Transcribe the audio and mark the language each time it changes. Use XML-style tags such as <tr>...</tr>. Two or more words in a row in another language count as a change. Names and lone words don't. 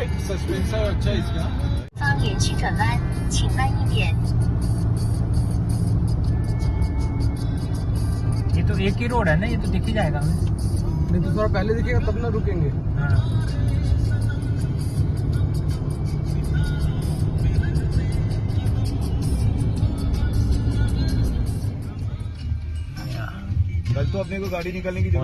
<hi>सस्पेंसर अच्छा है इसका।</hi> <zh>方连续转弯，请慢一点。</zh> <hi>तो एक ही रोड है ना, ये तो दिख ही जाएगा हमें। नहीं तो थोड़ा पहले दिखेगा तब ना रुकेंगे। हाँ कल तो अपने को गाड़ी निकालने की</hi>